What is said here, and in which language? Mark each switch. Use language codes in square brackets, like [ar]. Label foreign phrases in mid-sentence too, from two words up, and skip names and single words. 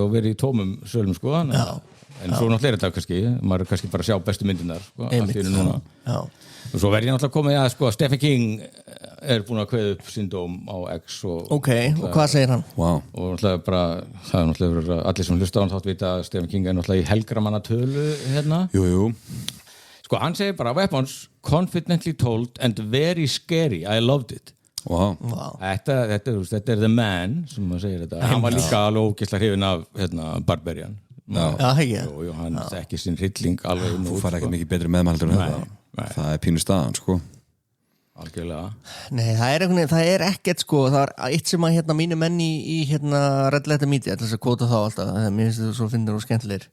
[is] og verið í tómum sölum, sko, en svo náttúrulega er þetta kannski, maður er kannski bara að sjá bestu myndirnar, sko, allt fyrir núna. Og svo verð ég náttúrulega komið að, sko, Stephen King er búinn að kveða upp sinn dóm á X og hvað segir hann? Wow. Og náttúrulega bara, það er náttúrulega allir sem hlusta á hann þátt vita að Stephen King er náttúrulega í helgramanna tölu hérna. Jú. Sko, hann segir bara, [en] weapons, confidently told and very scary, I loved it. [is] Wow. Þetta er [en] the man, [is] sem maður segir þetta. Hann var líka alveg ógeðslega hrifinn af, Barbarian. Jú, hann þekkir sinn hrylling alveg. Þú fær ekki mikið betri meðmældur en þetta. Það er pínu staðan, sko. Algjörlega. Nei, það er ekkert, sko, það er eitt sem að mínu menn í Red Letter Media, þess að kvóta þá alltaf, mér finnst þetta svo finnir og skemmtilegir.